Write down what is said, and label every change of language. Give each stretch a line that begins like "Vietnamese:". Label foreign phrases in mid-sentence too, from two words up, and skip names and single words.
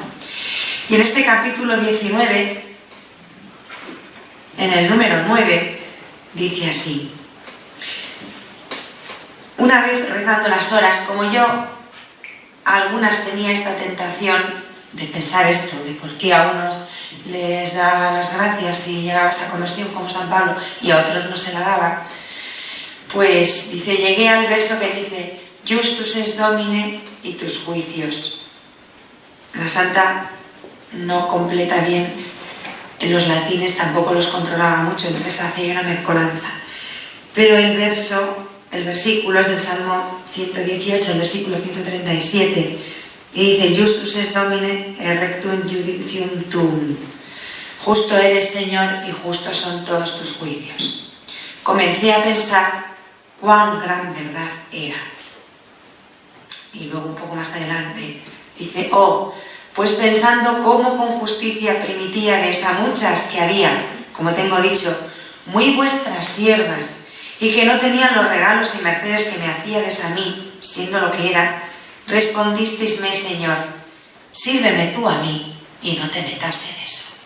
Spanish: Y en este capítulo 19, en el número 9, dice así: «Una vez rezando las horas, como yo, algunas tenía esta tentación de pensar esto, de por qué a unos les daba las gracias si llegaba a esa conversión como San Pablo y a otros no se la daba, pues dice, llegué al verso que dice:
Latin: Justus es domine
Spanish: y tus juicios. La santa no completa bien en los latines, tampoco los controlaba mucho, entonces hace una mezcolanza. Pero el versículo es del Salmo 118, el versículo 137, y dice:
Latin: Justus es domine et rectum judicium tuum.
Spanish: Justo eres, Señor, y justos son todos tus juicios. Comencé a pensar cuán gran verdad era. Y luego un poco más adelante dice: oh, pues pensando cómo con justicia primitíades a muchas que había, como tengo dicho, muy vuestras siervas, y que no tenían los regalos y mercedes que me hacíades a mí, siendo lo que era, respondisteisme, Señor, sírveme tú a mí y no te metas en eso.